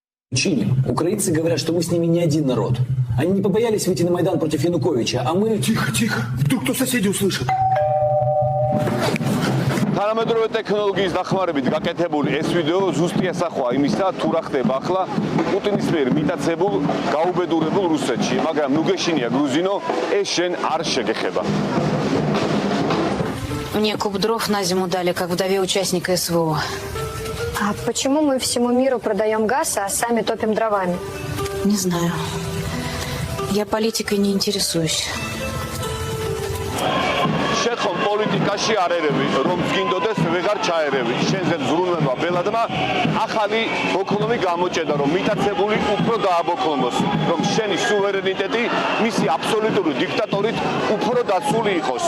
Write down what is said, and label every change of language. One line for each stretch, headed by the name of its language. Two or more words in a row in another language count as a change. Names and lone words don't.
Russian: Чили. Украинцы говорят, что мы с ними не один народ. Они не побоялись выйти на Майдан против Януковича, а мы... Тихо, тихо. Вдруг кто соседи услышит.
Georgian: თანამედროვე ტექნოლოგიის დახმარებით გაკეთებული ეს ვიდეო ზუსტი ასახვა იმისა, თუ რა ხდება ახლა პუტინის მიერ მიტაცებულ, გაუბედურებულ რუსეთში, მაგრამ ნუ გეშინია გრუზინო, ეს შენ არ შეგეხება.
Russian: Мне куб дров на зиму дали, как вдове участника СВО. А почему мы всему миру продаем газ, а сами топим дровами? Не знаю. Я политикой не интересуюсь.
Georgian: შეხომ პოლიტიკაში არ ერევი, რომ გინდოდეს ვეღარ ჩაერევი. შენზე ზრუნველმა ბელადმა ახალი ბოქლომი გამოჭედა, რომ მიტაცებული უფრო დააბოქლომოს, რომ შენი სუვერენიტეტი მისი აბსოლუტური დიქტატორით უფრო დაცული იყოს.